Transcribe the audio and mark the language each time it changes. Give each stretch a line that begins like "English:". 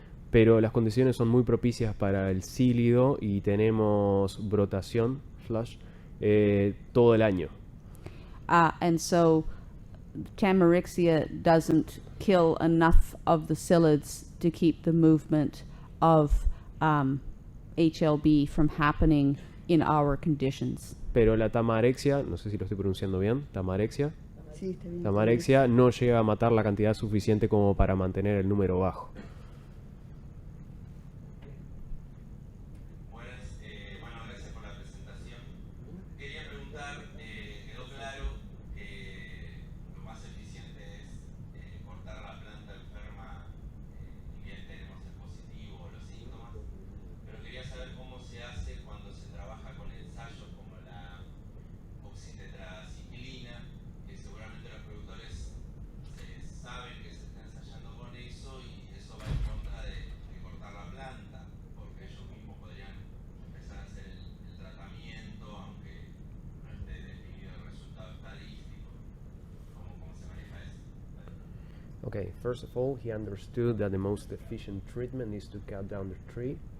Spanish: pero las condiciones son muy propicias para el cílido y tenemos brotación, flush, todo el año.
English: And so Tamarixia doesn't kill enough of the psyllids to keep the movement of HLB from happening in our conditions.
Spanish: Pero la tamarexia, no sé si lo estoy pronunciando bien, tamarexia, Sí, está bien. tamarexia no llega a matar la cantidad suficiente como para mantener el número bajo. Bueno, gracias por la presentación. Quería preguntar, quedó claro que lo más eficiente es cortar la planta enferma, y bien tenemos el positivo o los síntomas, pero quería saber cómo se hace cuando se trabaja con ensayos como la oxitetraciclina, que seguramente los productores saben que se está ensayando con eso y eso va en contra de cortar la planta, porque ellos mismos podrían empezar a hacer el tratamiento aunque no esté definido el resultado estadístico. ¿Cómo se maneja eso?
English: Okay, first of all, he understood that the most efficient treatment is to cut down the tree.